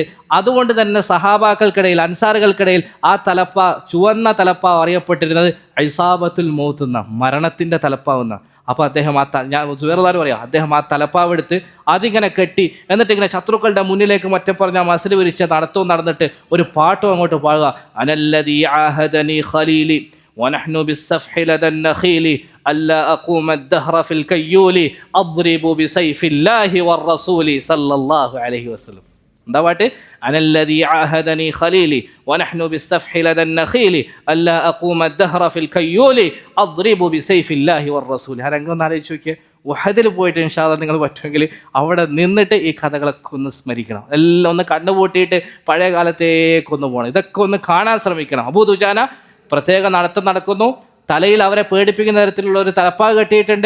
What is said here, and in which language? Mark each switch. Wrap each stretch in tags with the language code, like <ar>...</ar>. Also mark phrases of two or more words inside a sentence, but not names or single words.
<ml>അതുകൊണ്ട് തന്നെ സഹാബാക്കൾക്കിടയിൽ, അൻസാറുകൾക്കിടയിൽ ആ ചുവന്ന തലപ്പാവ് അറിയപ്പെട്ടിരുന്നത്</ml> <ar>عصابة الموت</ar> <ml>എന്ന, മരണത്തിൻ്റെ തലപ്പാവുന്ന. അപ്പോൾ അദ്ദേഹം ഞാൻ വേറെല്ലാവരും പറയാം, അദ്ദേഹം ആ തലപ്പാവ് എടുത്ത് അതിങ്ങനെ കെട്ടി, എന്നിട്ട് ഇങ്ങനെ ശത്രുക്കളുടെ മുന്നിലേക്ക് മറ്റേ പറഞ്ഞ മസിൽ വിരിച്ച നടത്തവും നടന്നിട്ട് ഒരു പാട്ടും അങ്ങോട്ട് പാടുക.</ml> <ar>أنا الذي عاهدني خليلي ونحن بالسفح لدى النخيل ألا أقوم الدهر في الكيول أضرب بسيف الله والرسول صلى الله عليه وسلم.</ar> <ml>എന്താ പാട്ട്?</ml> <ar>أنا الذي عاهدني خليلي ونحن بالسفح لدى النخيل ألا أقوم الدهر في الكيول أضرب بسيف الله والرسول.</ar> <ml>ആരെങ്കിലും ആലോചിച്ച് നോക്കിയേ, ഉഹദിൽ പോയിട്ട്</ml> <ar>إن شاء الله</ar> <ml>നിങ്ങൾ പറ്റുമെങ്കിൽ അവിടെ നിന്നിട്ട് ഈ കഥകളൊക്കെ ഒന്ന് സ്മരിക്കണം. എല്ലാം ഒന്ന് കണ്ണുപൂട്ടിയിട്ട് പഴയ കാലത്തേക്കൊന്ന് പോകണം. ഇതൊക്കെ ഒന്ന് കാണാൻ ശ്രമിക്കണം. അബൂ ദുജാന പ്രത്യേക നടത്തം നടക്കുന്നു. തലയിൽ അവരെ പേടിപ്പിക്കുന്ന തരത്തിലുള്ള ഒരു തലപ്പാവ് കെട്ടിയിട്ടുണ്ട്.</ml>